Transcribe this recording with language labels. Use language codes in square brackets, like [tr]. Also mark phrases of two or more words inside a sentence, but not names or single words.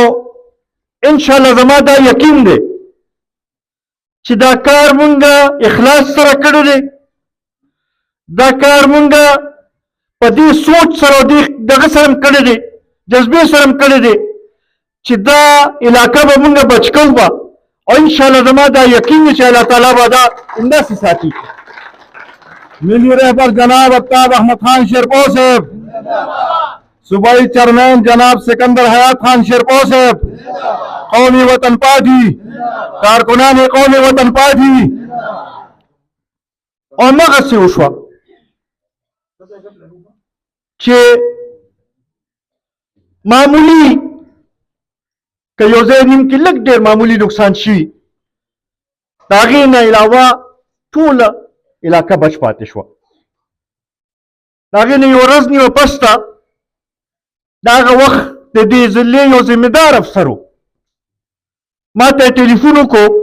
[ps] انشاءالله زما دا یقین دی چې دا کار مونږه اخلاص سره کړی دی دا کار مونږه په دې سوچ سره او دغه سره هم کړی دی جذبې سره هم کړی دی چې دا علاقه به مونږه بچ کوو به او انشاءالله زما دا یقین دی چې الله تعالی به دا همداسې ساتي [ur] ملی رہبر جناب آفتاب احمد خان شیرپور صاحب صوبائی چیئرمین جناب سکندر حیات خان شیرپور صاحب قومی وطن پارٹی کارکنان قومی وطن پارٹی [ps] او مغسې وشوه چې معمولی که یو ځای نیم کې لږ ډېر معمولی نقصان شوي د هغې نه علاوه ټوله علاقه بچ پاتې شوه د هغې نه یو ورځ نیمه پس ته د هغه وخت د دې ضلع یو ذمهدار افسر و ما ته یې ټلیفون وکړو